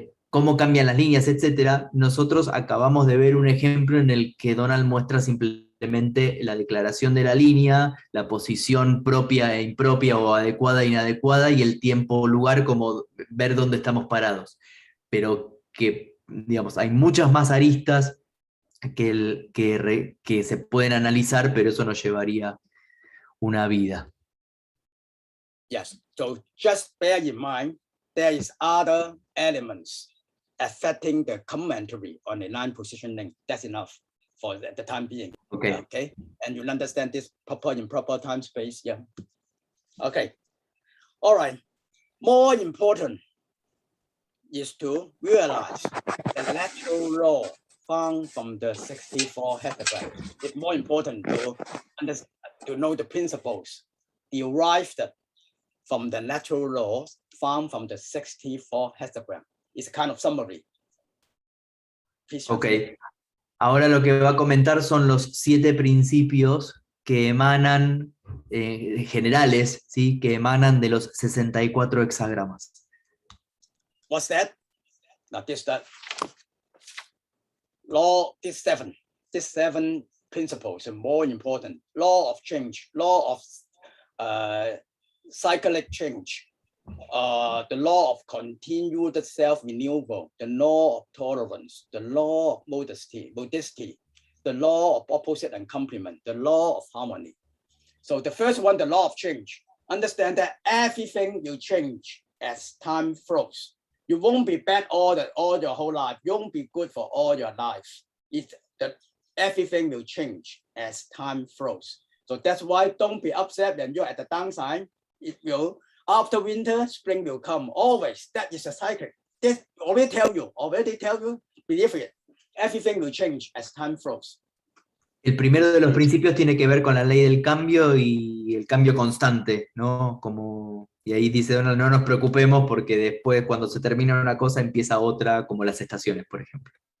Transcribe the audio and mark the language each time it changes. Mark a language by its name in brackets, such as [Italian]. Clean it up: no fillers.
[Spanish] cómo cambian las líneas, etcétera, nosotros acabamos de ver un ejemplo en el que Donald muestra simplemente la declaración de la línea, la posición propia e impropia o adecuada e inadecuada, y el tiempo o lugar, como ver dónde estamos parados. Pero que, digamos, hay muchas más aristas que se pueden analizar, pero eso nos llevaría una vida. [English] Yes, so just bear in mind, there is other elements affecting the commentary on the 9 position link. That's enough for the time being. Okay. And you'll understand this proper improper time space. Yeah. Okay. All right. More important is to realize the natural law found from the 64 hexagram. It's more important to know the principles derived from the natural laws found from the 64 hexagram. It's kind of summary. Please translate. [Spanish] Ahora lo que va a comentar son los 7 principios que emanan, generales, ¿sí? Que emanan de los 64 hexagramas. [English] What's that? Now law, these 7 principles are more important. Law of change, law of cyclic change, the law of continued self-renewal, the law of tolerance, the law of modesty, the law of opposite and complement, the law of harmony. So the first one, the law of change. Understand that everything will change as time flows. You won't be bad all your whole life. You won't be good for all your life. Everything will change as time flows. So that's why don't be upset when you're at the downside. It will. After winter, spring will come. Always, that is a cycle. This already tell you, believe it. Everything will change as time flows. [Spanish] El primero de los principios tiene que ver con la ley del cambio y el cambio constante, ¿no? Y ahí dice Donald, no nos preocupemos porque después, cuando se termina una cosa, empieza otra, como las estaciones, por ejemplo.